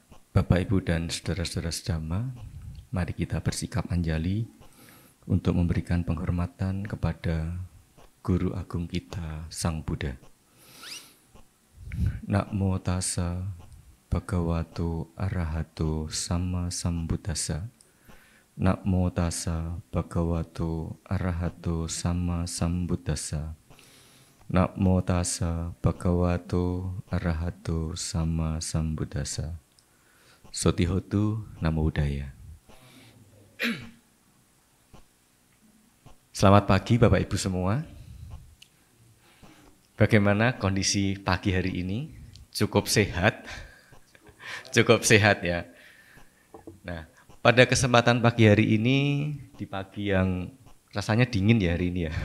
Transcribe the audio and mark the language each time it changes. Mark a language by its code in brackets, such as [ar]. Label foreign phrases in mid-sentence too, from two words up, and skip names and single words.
[id] Bapak, Ibu, dan saudara-saudara sedama, mari kita bersikap anjali untuk memberikan penghormatan kepada Guru Agung kita, Sang Buddha. [pi] Namo tassa bhagavato arahato sama sambuddhassa. Namo tassa bhagavato arahato sama sambuddhassa. Namo tassa bhagavato arahato sama sambuddhassa. Sotihotu Namo Buddhaya. [id] Selamat pagi Bapak Ibu semua. Bagaimana kondisi pagi hari ini? Cukup sehat? Cukup sehat ya. Nah, pada kesempatan pagi hari ini, di pagi yang rasanya dingin ya hari ini ya.